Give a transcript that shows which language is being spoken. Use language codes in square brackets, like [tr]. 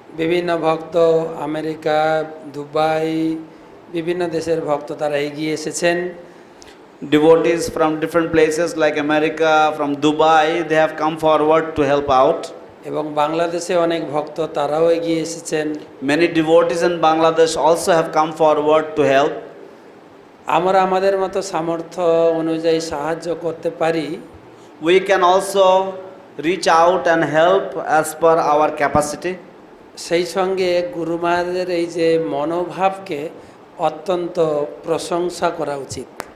[bn] বিভিন্ন ভক্ত America, Dubai, বিভিন্ন দেশের ভক্ত তারা এগিয়ে এসেছেন। [en] Devotees from different places like America, from Dubai, they have come forward to help out. [bn] এবং বাংলাদেশে অনেক ভক্ত তারাও এগিয়ে এসেছেন। [en] Many devotees in Bangladesh also have come forward to help. [bn] আমরা আমাদের মতো সামর্থ্য অনুযায়ী সাহায্য করতে পারি। [en] We can also reach out and help as per our capacity. [bn] সেই সঙ্গে গুরু মহারাজের এই যে মনোভাবকে অত্যন্ত প্রশংসা করা উচিত।